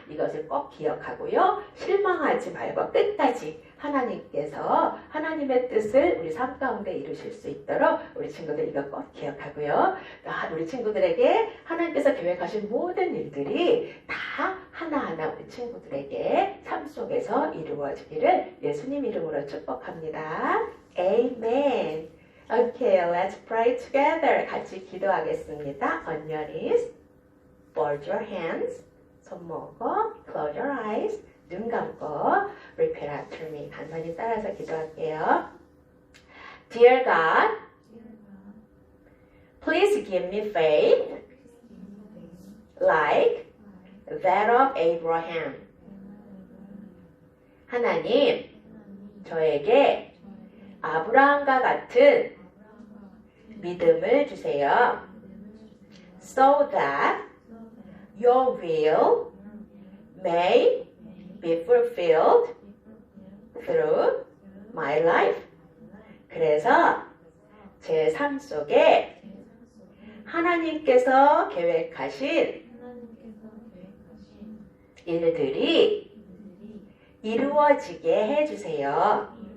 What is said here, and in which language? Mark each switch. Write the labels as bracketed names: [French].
[Korean] 이것을 꼭 기억하고요. 실망하지 말고 끝까지 하나님께서 하나님의 뜻을 우리 삶 가운데 이루실 수 있도록 우리 친구들 이거 꼭 기억하고요. 우리 친구들에게 하나님께서 계획하신 모든 일들이 다 하나하나 우리 친구들에게 삶 속에서 이루어지기를 예수님 이름으로 축복합니다. [English] Amen. Okay, let's pray together. [Korean] 같이 기도하겠습니다. [English] On your knees, fold your hands. [Korean] 손 모으고, [English] close your eyes. [Korean] 눈 감고 [English] repeat after me. [Korean] 간단히 따라서 기도할게요. [English] Dear God, please give me faith like that of Abraham. [Korean] 하나님, 저에게 아브라함과 같은 믿음을 주세요. [English] So that your will may be fulfilled through my life. [Korean] 그래서 제 삶 속에 하나님께서 계획하신 일들이 이루어지게 해주세요.